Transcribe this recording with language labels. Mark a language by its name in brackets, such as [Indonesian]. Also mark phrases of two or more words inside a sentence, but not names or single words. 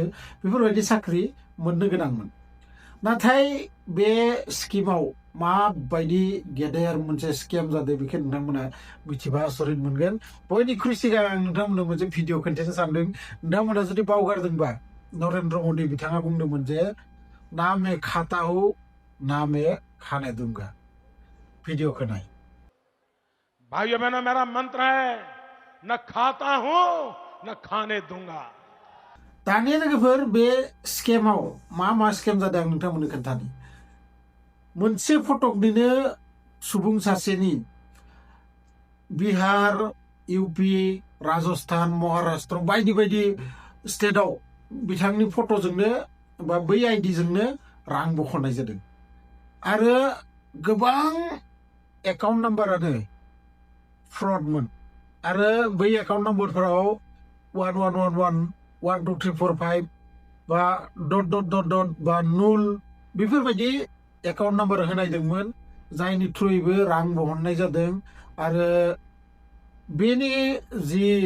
[Bodo] बेफोरबायदि साख्रि मोननो गोनांमोन नाथाय बे स्किमाव माबायदि गेदेर मोनसे स्केम जादों बेखौ नोंथांमोना मिथिबा आसरित मोनगोन बयनिख्रुइ सिगां आं नोंथांमोननो मोनसे भिडिअ खोन्थानो सानदों नोंथांमोना जुदि बावगारदोंबा नरेन्द्र मदि बिथाङा बुंदोंमोन जे [Hindi] ना मैं खाता हूं ना मैं खाने दूंगा वीडियो को नहीं भाइयों बहनों मेरा मंत्र है न खाता हूं न खाने दूंगा [Bodo] दानिया लोगोफोर बे स्केमाव मा स्केम जादों आं नोंथांमोननो खोन्थानि मोनसे फटकनिनो सुबुं सासेनि बिहार यूपी राजस्थान महाराष्ट्र बायदि बायदि स्टेटआव बिथांनि फट'जोंनो बा बै आइडिजोंनो रां बख'नाय जादों आरो गोबां एकाउन्ट नाम्बारानो फ्रडमोन आरो बै एकाउन्ट नाम्बारफोराव 1111 1 2 3 4 5 बा डट बा नुल बेफोरबायदि एकाउन्ट नाम्बार होनायदोंमोन जायनि थ्रुयैबो रां बहननाय जादों आरो बेनि जि